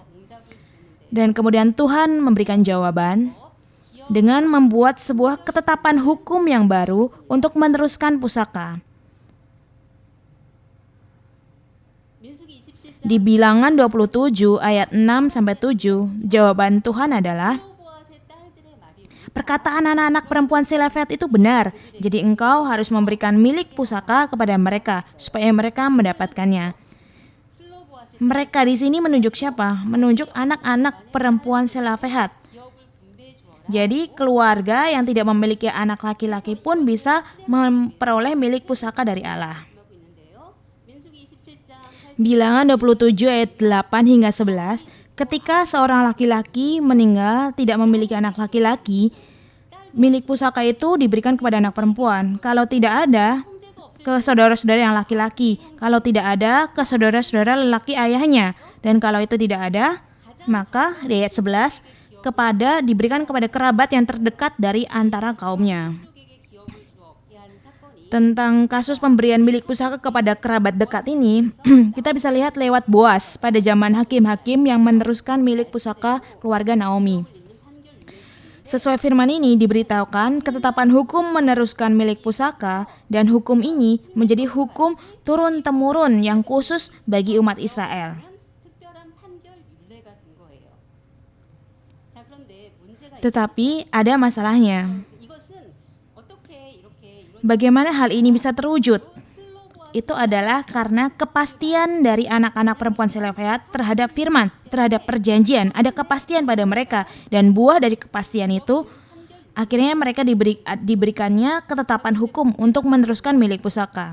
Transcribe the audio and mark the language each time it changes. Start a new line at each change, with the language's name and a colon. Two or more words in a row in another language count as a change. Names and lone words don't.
Indonesian: Dan kemudian Tuhan memberikan jawaban dengan membuat sebuah ketetapan hukum yang baru untuk meneruskan pusaka.
Korean: 민수기 27장
Indonesian: Di Bilangan 27 ayat 6 sampai 7, jawaban Tuhan adalah
Korean: 슬로보아스의 딸들의 말이
Indonesian: perkataan anak-anak perempuan Selafehat itu benar. Jadi engkau harus memberikan milik pusaka kepada mereka supaya mereka mendapatkannya.
Korean: 슬로보아스의
Indonesian: Mereka di sini menunjuk siapa? Menunjuk anak-anak perempuan Selafehat.
Korean: 기업을 분배해 주어라.
Indonesian: Jadi keluarga yang tidak memiliki anak laki-laki pun bisa memperoleh milik pusaka dari Allah.
Korean: 하고 있는데요. 민수기 27장 8절
Indonesian: Bilangan 27 ayat 8 hingga 11, ketika seorang laki-laki meninggal tidak memiliki anak laki-laki, milik pusaka itu diberikan kepada anak perempuan. Kalau tidak ada, ke saudara-saudara yang laki-laki. Kalau tidak ada, ke saudara-saudara lelaki ayahnya. Dan kalau itu tidak ada, maka di ayat 11, diberikan kepada kerabat yang terdekat dari antara kaumnya.
Korean: 민족에게 기업을 주었게 하는 사건이
Indonesian: Tentang kasus pemberian milik pusaka kepada kerabat dekat ini, kita bisa lihat lewat Boas pada zaman hakim-hakim yang meneruskan milik pusaka keluarga Naomi. Sesuai firman ini diberitahukan ketetapan hukum meneruskan milik pusaka dan hukum ini menjadi hukum turun-temurun yang khusus bagi umat Israel.
Korean: 특별한 판결 율례가 된 거예요. 자, 그런데 문제가
Indonesian: Tetapi ada masalahnya.
Korean: 이것은 어떻게 이렇게 이런
Indonesian: Bagaimana hal ini bisa terwujud? Itu adalah karena kepastian dari anak-anak perempuan Selofehad terhadap firman, terhadap perjanjian. Ada kepastian pada mereka dan buah dari kepastian itu akhirnya mereka diberikannya ketetapan hukum untuk meneruskan milik pusaka.